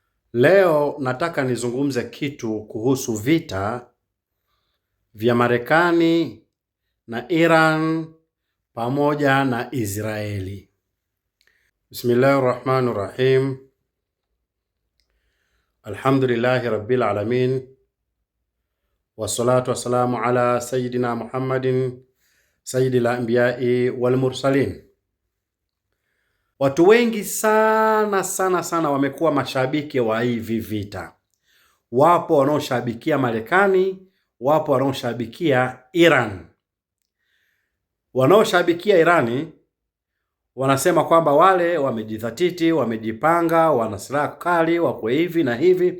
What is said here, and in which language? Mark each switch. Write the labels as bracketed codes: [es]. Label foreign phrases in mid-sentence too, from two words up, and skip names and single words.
[sw] Leo nataka nizungumze kitu kuhusu vita vya Marekani na Iran pamoja na Israeli. [ar] بسم الله الرحمن الرحيم. الحمد لله رب العالمين. والصلاة والسلام على سيدنا محمد سيد الأنبياء والمرسلين. [sw] Watu wengi sana wamekuwa mashabiki wa hivi vita. Wapo wanaoshabikia Marekani, wapo wanaoshabikia Iran. Wanaoshabikia Irani wanasema kwamba wale wamejidhatiti, wamejipanga, wana silaha kali, wako hivi na hivi.